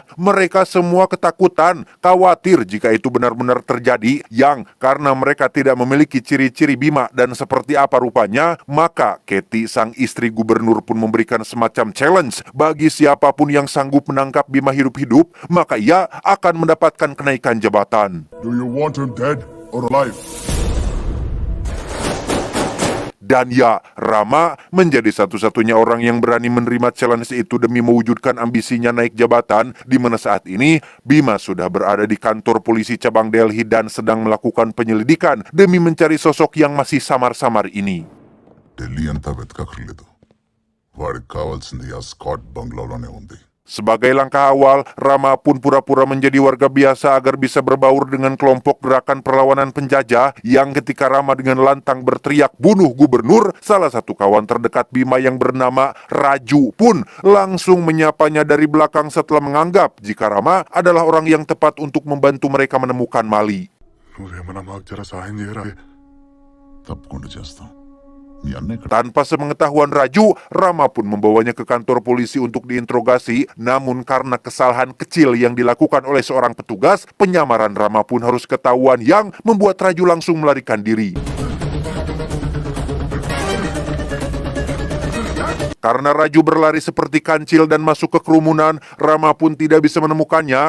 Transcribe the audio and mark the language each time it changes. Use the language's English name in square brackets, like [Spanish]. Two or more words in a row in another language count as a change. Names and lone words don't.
[Indonesian] Mereka semua ketakutan, khawatir jika itu benar-benar terjadi, yang karena mereka tidak memiliki ciri-ciri Bima dan seperti apa rupanya, maka Katie, sang istri gubernur, pun memberikan semacam challenge bagi siapapun yang sanggup menangkap Bima hidup-hidup, maka ia akan mendapatkan kenaikan jabatan. [English] Do you want him dead or alive? [Indonesian] Dan ya, Rama menjadi satu-satunya orang yang berani menerima challenge itu demi mewujudkan ambisinya naik jabatan, di mana saat ini Bima sudah berada di kantor polisi cabang Delhi dan sedang melakukan penyelidikan demi mencari sosok yang masih samar-samar ini. [Telugu] ఢిల్లీ అంతా వెతకక్కర్లేదు, వాడికి కావాల్సింది ఆ స్కాట్ బంగ్లాలోనే ఉంది. [Indonesian] Sebagai langkah awal, Rama pun pura-pura menjadi warga biasa agar bisa berbaur dengan kelompok gerakan perlawanan penjajah, yang ketika Rama dengan lantang berteriak bunuh gubernur, salah satu kawan terdekat Bima yang bernama Raju pun langsung menyapanya dari belakang setelah menganggap jika Rama adalah orang yang tepat untuk membantu mereka menemukan Mali. [Telugu] నువ్వేమన్నా మాకు జర సహాయం చేయరా? తప్పకుండా చేస్తాం. [Indonesian] Tanpa sepengetahuan Raju, Rama pun membawanya ke kantor polisi untuk diinterogasi. Namun karena kesalahan kecil yang dilakukan oleh seorang petugas, penyamaran Rama pun harus ketahuan, yang membuat Raju langsung melarikan diri. Karena Raju berlari seperti kancil dan masuk ke kerumunan, Rama pun tidak bisa menemukannya.